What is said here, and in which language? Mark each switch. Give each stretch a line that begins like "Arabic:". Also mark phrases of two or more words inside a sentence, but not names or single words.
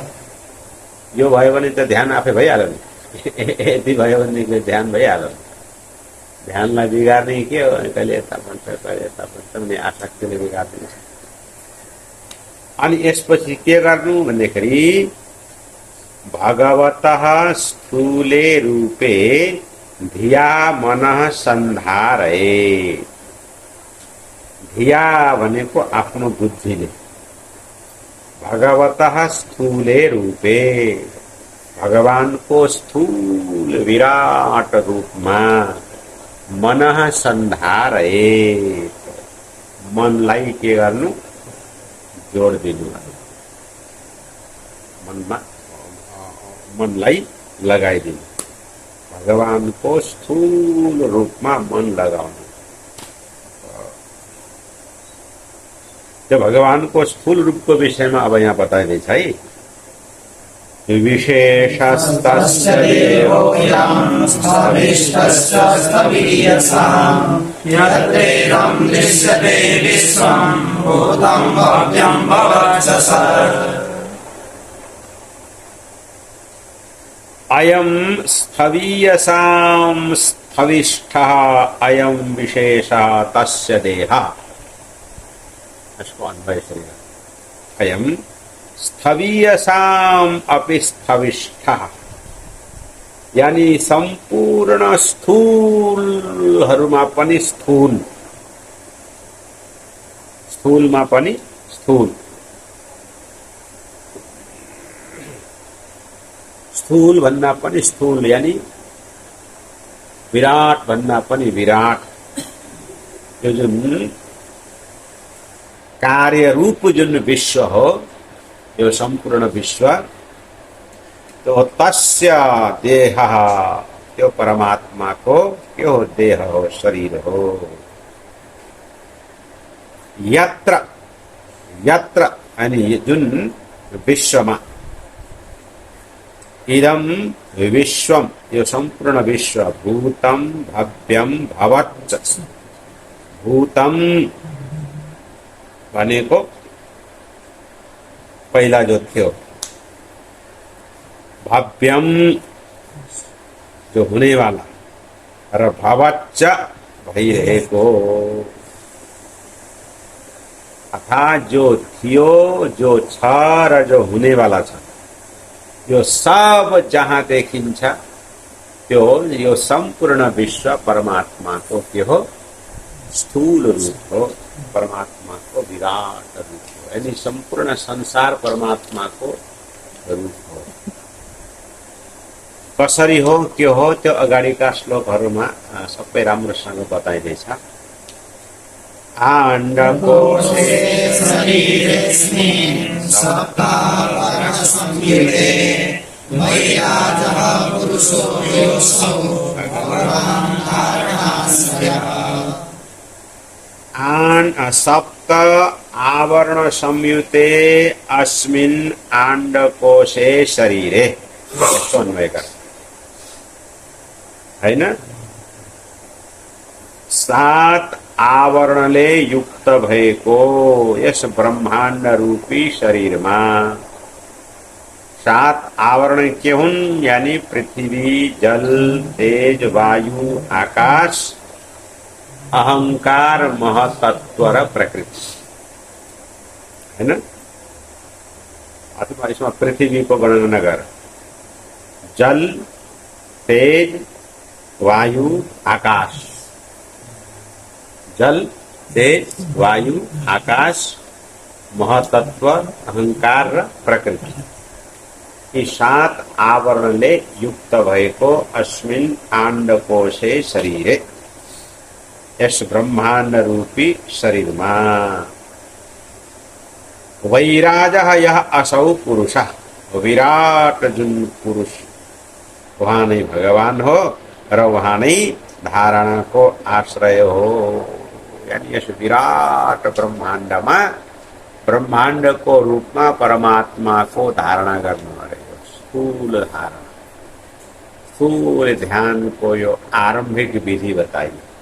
Nepali: यो भयो भने त ध्यान आफै भइहाल्यो नि। यति भयो भने ध्यान भइहाल्यो। ध्यानलाई बिगार्ने के हो कहिले यता भन्छ कहिले यता भन्छ भने आसक्तिले बिगार्दिन्छ।
Sanskrit: अनि यसपछि के गर्नु भन्दाखेरि भगवतः स्थूले रूपे धिया मनः सन्धारये।
Nepali: धिया भनेको आफ्नो बुद्धिले
Sanskrit: भगवतः स्थूले रूपे
Nepali: भगवानको स्थूल विराट रूपमा
Sanskrit: मनः सन्धारये
Nepali: मनलाई के गर्नु जोड दिनु। मनमा मनलाई लगाइदिनु। भगवानको स्थूल रूपमा मन लगाउनु। त्यो भगवानको स्थूल रूपको विषयमा अब यहाँ बताइँदैछ है।
Sanskrit: विशेषस्तस्य देवोऽयं स्थविष्ठश्च स्थवीयसाम् यत्रेदं दृश्यते विश्वं भूतं भव्यं भवत्सस अयं स्थवीयसां स्थविष्ठः अयं विशेषः तस्य देहः। अयं स्थवीयसाम् अपि स्थविष्ठः,
Nepali: यानी संपूर्ण स्थूलहरूमा पनि स्थूल, स्थूलमा पनि स्थूल, स्थूल भन्दा पनि स्थूल, यानी विराट भन्दा पनि विराट। यो जुन कार्य रूप जुन विश्व हो, यो संपूर्ण विश्व, तो
Sanskrit: तस्य देह,
Nepali: त्यो परमात्मा को त्यो देह हो, शरीर हो।
Sanskrit: यत्र यत्र
Nepali: यानी जुन विश्वमा,
Sanskrit: इदं विश्वम,
Nepali: यो संपूर्ण विश्व,
Sanskrit: भूतम भव्यम भवत्।
Nepali: भूतम भनेको पहिला जो थियो, भव्यम
Hindi: जो होने वाला,
Nepali: र भवच्च भइरहेको, अर्थात जो थियो, जो छ र जो हुने वाला छ, यो सब जहाँ देखिन्छ त्यो यो संपूर्ण विश्व परमात्मा को के हो, स्थूल रूप हो, परमात्मा को विराट रूप हो, यानी संपूर्ण संसार परमात्मा को रूप हो। कसरी हो, के हो, त्यो अगाडिका श्लोकहरूमा सबै राम्रोसँग बताइदैछ।
Sanskrit: आण्डकोशे शरीरेऽस्मिन् सप्तावरणसंयुते वैराजः पुरुषो योऽसौ भगवान् धारणास्यः। सप्त आवरण संयुते अस्मिन् आण्डकोशे शरीरे,
Nepali: यस्तो अन्वय गर्छ हैन। 7 आवरणले युक्त भएको यस ब्रह्माण्ड रूपी शरीरमा 7 आवरण के हुन्, यानी पृथ्वी, जल, तेज, वायु, आकाश, अहंकार, महतत्व र प्रकृति, हैन। अथवा इसमें पृथ्वी को गणना नगर, जल, तेज, वायु, आकाश, जल, तेज, वायु, आकाश, महतत्व, अहंकार र प्रकृति, यी 7 आवरणले युक्त भएको
Sanskrit: अस्मिन् आण्डकोशे शरीरे,
Nepali: यस ब्रह्माण्ड रूपी शरीरमा
Sanskrit: वैराजः यह असौ पुरुषः,
Nepali: विराट जुन पुरुष, वहाँ नै भगवान हो र वहाँ नै धारणा को आश्रय हो। यानी यस विराट ब्रह्माण्डमा, ब्रह्माण्ड को रूपमा परमात्मा को धारणा गर्नु परेको, स्थूल धारणा, स्थूल ध्यान को यो आरम्भिक विधि बताइयो।